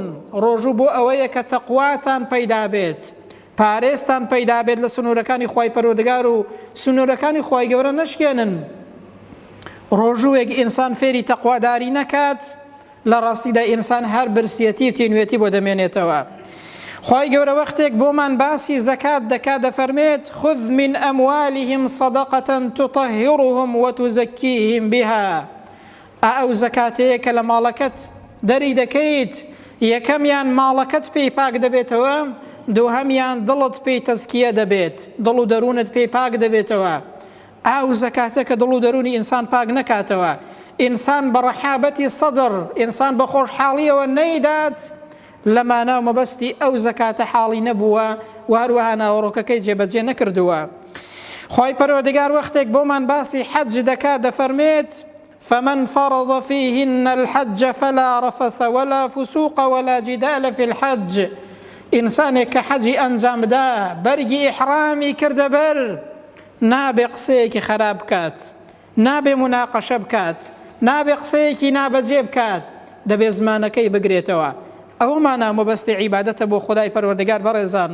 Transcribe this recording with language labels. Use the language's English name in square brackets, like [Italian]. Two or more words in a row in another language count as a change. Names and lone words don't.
[Central Kurdish] ڕۆژوو بۆ ئەوەیە کە تەقواتان پەیدا بێت پارێزتان پەیدا بێت لە سنوورەکانی خی پەروەردگار و سنوورەکانی خی گەورە نەشکێنن. ڕۆژووێک ئینسان فێری تەقواداری نەکات لە ڕاستیدا ئینسان هەر برسیەتی و تینوێتی بۆ دەمێنێتەوە. خی گەورە وەختێک بۆمان باسی زەکات دەکات دەفەرمێت [Arabic] خذ من ئەموالهم صدقة تطهرهم وتزكيهم بها. [Central Kurdish] ئەو زەکاتەیە کە لە ماڵەکەت دەری دەکەیت یەکەمیان ماڵەکەت پێی پاک دەبێتەوە دووهەمیان دڵت پێی تەزکیە دەبێت دڵ و دەروونت پێی پاک دەبێتەوە. ئەو زەکاتە کە دڵ و دەرونی ئینسان پاک نەکاتەوە ئینسان بە ڕەحابەتی سەدر ئینسان بە خۆشحاڵیەوە نەیدات لە مانا و مەبەستی ئەو زەکاتە حاڵی نەبووە و هەروەها ناوەڕۆکەکەی جێبەجێ نەکردووە. خی پەروەردگار وەختێک بۆمان باسی حەج دەکات دەفەرمێت [Arabic] فمن فرض فيهن الحج فلا رفث ولا فسوق ولا جدال في الحج. [Central Kurdish] ئینسانێک کە حەجی ئەنجامدا بەرگی ئیحرامی کردە بەر نابێ قسەیەکی خراپ بکات نابێ مناقەشە بکات نابێ قسەیەکی نابەجێ بکات دەبێ زمانەکەی بگرێتەوە. ئەومانە مەبەستی عیبادەتە بۆ خودای پەروەردگار بەڕێزان.